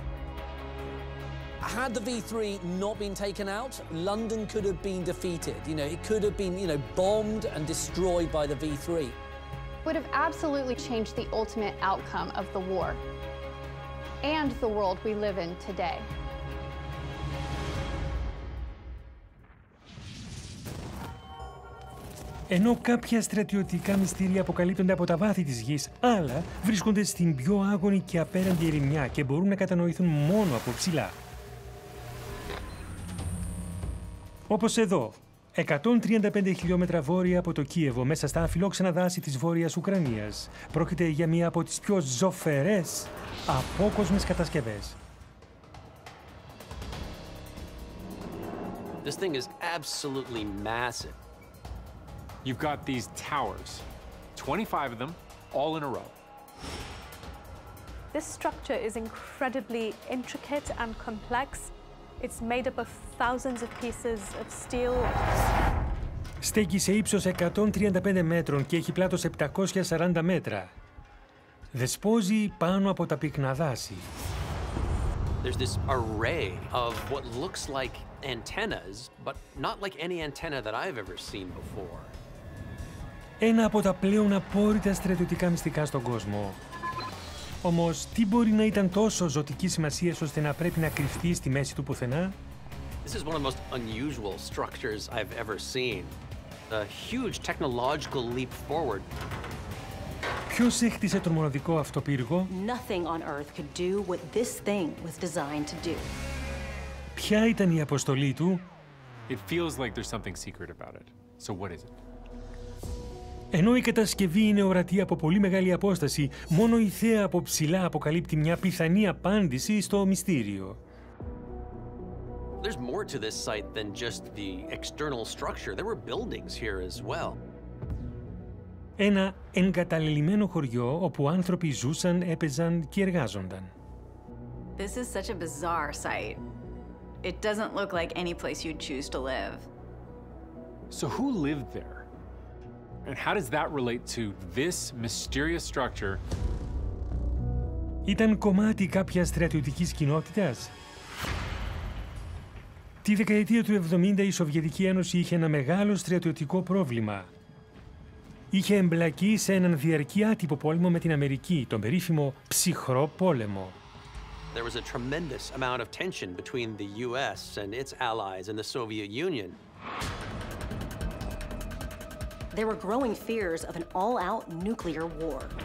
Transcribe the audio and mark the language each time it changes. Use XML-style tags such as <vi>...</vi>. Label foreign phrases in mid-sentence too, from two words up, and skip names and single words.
<en>Had the V3 not been taken out, London could have been defeated. You know, it could have been, bombed and destroyed by the V3. Would have absolutely changed the ultimate outcome of the war and the world we live in today.</en> <el>Ενώ κάποια στρατιωτικά μυστήρια αποκαλύπτονται από τα βάθη της γης, άλλα βρίσκονται στην πιο άγονη και απέραντη ερημιά και μπορούν να κατανοηθούν μόνο από ψηλά. Όπως εδώ, 135 χιλιόμετρα βόρεια από το Κίεβο, μέσα στα αφιλόξενα δάση της Βόρειας Ουκρανίας. Πρόκειται για μία από τις πιο ζωφερές απόκοσμες κατασκευές.</el> <en>This thing is absolutely massive. You've got these towers, 25 of them, all in a row. This structure is incredibly intricate and complex. It's made up of thousands of pieces of steel.</en> <el>Στέκει σε ύψος 135 μέτρων και έχει πλάτος 740 μέτρα. Δεσπόζει πάνω από τα πυκνά δάση.</el> <en>There's this array of what looks like antennas, but not like any antenna that I've ever seen before.</en> <el>Ένα από τα πλέον απόρριτα στρατιωτικά μυστικά στον κόσμο. Όμως, τι μπορεί να ήταν τόσο ζωτική σημασία ώστε να πρέπει να κρυφτεί στη μέση του πουθενά?</el> <en>This is one of the most unusual structures I've ever seen. A huge technological leap forward.</en> <el>Ποιος έχτισε τον μοναδικό αυτό πύργο?</el> <en>Nothing on Earth could do what this thing was designed to do.</en> <el>Ποια ήταν η αποστολή του?</el> <en>It feels like there's something secret about it. So what is it?</en> <el>Ενώ η κατασκευή είναι ορατή από πολύ μεγάλη απόσταση, μόνο η θέα από ψηλά αποκαλύπτει μια πιθανή απάντηση στο μυστήριο.</el> <en>There's more to this site than just the external structure. There were buildings here as well.</en> <el>Ένα εγκαταλελειμμένο χωριό όπου άνθρωποι ζούσαν, έπαιζαν και εργάζονταν.</el> <en>This is such a bizarre site. It doesn't look like any place you'd choose to live. So who lived there? And how does that relate to this mysterious structure?</en> <el>Ήταν κομμάτι κάποιας στρατιωτικής κοινότητας? Τη δεκαετία του 70 η Σοβιετική Ένωση είχε ένα μεγάλο στρατιωτικό πρόβλημα. Είχε εμπλακεί σε έναν διαρκή άτυπο πόλεμο με την Αμερική, τον περίφημο ψυχρό πόλεμο.</el> <en>There was a tremendous amount of tension between the US and its allies in the Soviet Union. There were growing fears of an all-out nuclear war.</en>